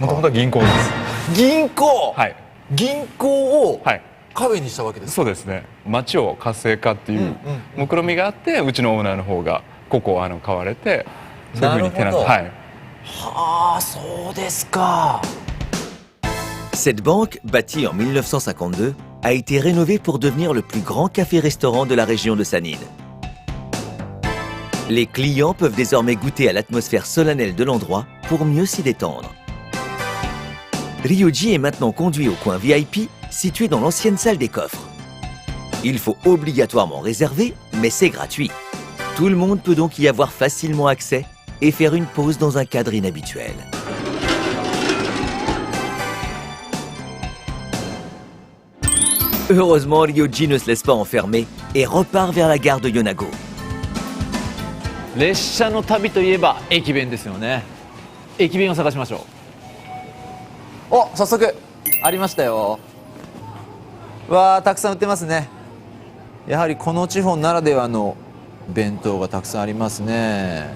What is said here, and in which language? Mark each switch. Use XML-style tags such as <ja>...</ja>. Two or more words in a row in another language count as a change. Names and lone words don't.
<ja>もともとは銀行です。銀行。はい。銀行を。はい。カフェにしたわけですか。そうですね。町を活性化っていう目論みがあって、うちのオーナーの方がここを買われて、そういうふうにテナント。はい。はあ、そうですか。</ja> <fr>Cette banque, bâtie en 1952, a été rénovée pour devenir le plus grand café-restaurant de la région de Sanin. Les clients peuvent désormais goûter à l'atmosphère solennelle de l'endroit pour mieux s'y détendre. Ryuji est maintenant conduit au coin VIP, situé dans l'ancienne salle des coffres. Il faut obligatoirement réserver, mais c'est gratuit. Tout le monde peut donc y avoir facilement accès et faire une pause dans un cadre inhabituel. Heureusement, Ryuji ne se laisse pas enfermer et repart vers la gare de Yonago.</fr> <ja>列車の旅といえば駅弁ですよね。駅弁を探しましょう。お、早速ありましたよ。わあ、たくさん売ってますね。やはりこの地方ならではの弁当がたくさんありますね。</ja>